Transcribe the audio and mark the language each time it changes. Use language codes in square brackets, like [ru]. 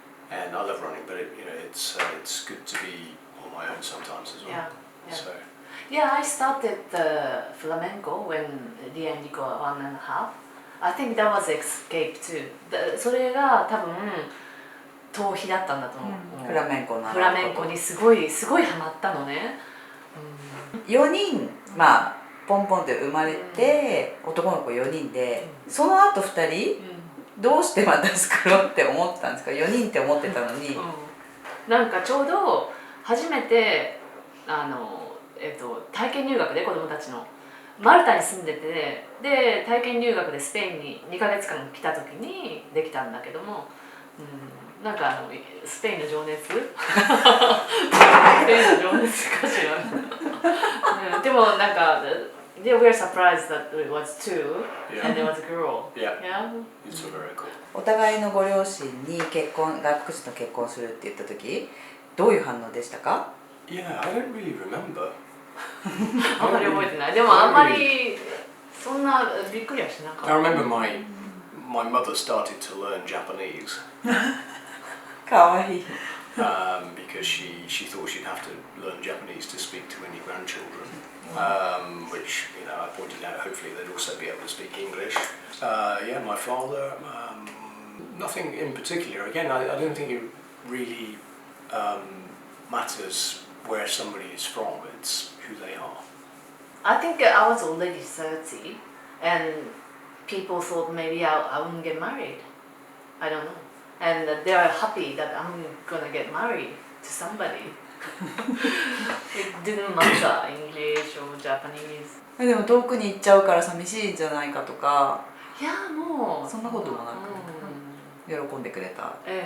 [en] And I love running, but it's good to be on my own sometimes as well. Yeah, yeah. So Yeah, I started flamenco when Ria and Nico were 1.5. I think that was escape too. [ja] それが多分逃避だったんだと思う。フラメンコのフラメンコにすごいハマったのね。 4人まあポンポンって生まれて、男の子4人で、その後2人どうしてまた作ろうって思ったんですか？4人って思ってたのに、なんかちょうど初めて体験入学で子供たちのマルタに住んでて、で体験入学でスペインに2ヶ月間来た時にできたんだけども、なんかスペインの情熱スペインの情熱かしらでもなんか [en] They were surprised that it was two, and there was a girl. yeah, Yeah. it's very cool. [ja] お互いのご両親に外国人と結婚するって言った時どういう反応でしたか？ [en] Yeah, I don't really remember. [ja] あんまり覚えてない。でもあんまりそんなびっくりはしなかった。 [en] I remember my mother started to learn Japanese [ja] かわいい。 [en] because she thought she'd have to learn Japanese to speak to any grandchildren, which I pointed out. Hopefully they'd also be able to speak English. Yeah, my father. Nothing in particular. Again, I don't think it really matters where somebody is from. It's who they are. I think I was already 30, and people thought maybe I wouldn't get married. I don't know. And they are happy that I'm gonna get married to somebody. It didn't matter English or Japanese. [ja] でも遠くに行っちゃうから寂しいんじゃないかとか、いやもうそんなこともなく喜んでくれた。